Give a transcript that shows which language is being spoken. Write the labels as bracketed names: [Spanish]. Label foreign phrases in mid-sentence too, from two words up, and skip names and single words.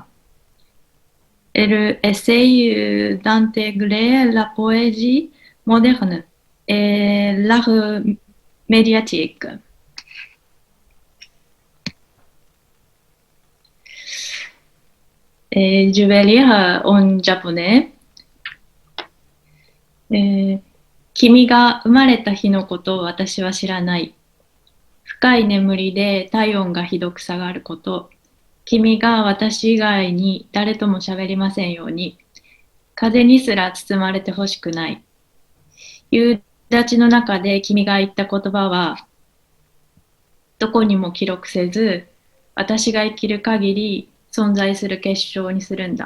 [French] Elle essaye d'intégrer la poésie moderne et l'art médiatique. Et je vais lire en japonais. [Japanese] 君が生まれた日のことを私は知らない。深い眠りで体温がひどく下がること。君が私以外に誰とも喋りませんように。風にすら包まれてほしくない。夕立の中で君が言った言葉は、どこにも記録せず、私が生きる限り存在する結晶にするんだ。